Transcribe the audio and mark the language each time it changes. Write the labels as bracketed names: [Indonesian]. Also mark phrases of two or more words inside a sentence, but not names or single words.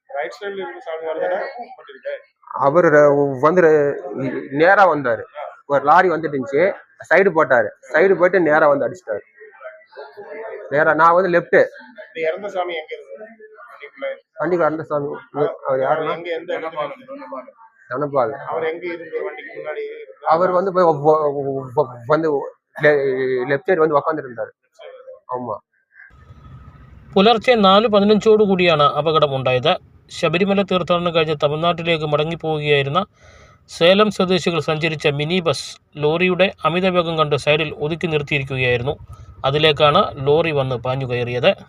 [Tamil] அவரு வந்து நேரா வந்தாரு, ஒரு லாரி வந்துட்டு இருந்துச்சு, சைடு போட்டாரு, சைடு போயிட்டு நேரா வந்து அடிச்சிட்டாரு. நேரா நான் வந்து லெஃப்ட். வண்டிக்கு அந்த சாமி அவர் யாருன்னா தனபால். அவர் வந்து வந்து [English] left side [Tamil] வந்து ഉட்கார்ந்துட்டு இருந்தாரு. ஆமா. [Malayalam] പുലർച്ചെ 4:15 കൂടിയാണ് അപകടം ഉണ്ടായത്. ശബരിമല തീർത്ഥാടനം കഴിഞ്ഞ് തമിഴ്നാട്ടിലേക്ക് മടങ്ങിപ്പോവുകയായിരുന്ന സേലം സ്വദേശികൾ സഞ്ചരിച്ച മിനി ബസ് ലോറിയുടെ അമിതവേഗം കണ്ട് സൈഡിൽ ഒതുക്കി നിർത്തിയിരിക്കുകയായിരുന്നു. അതിലേക്കാണ് ലോറി വന്ന് പാഞ്ഞു കയറിയത്.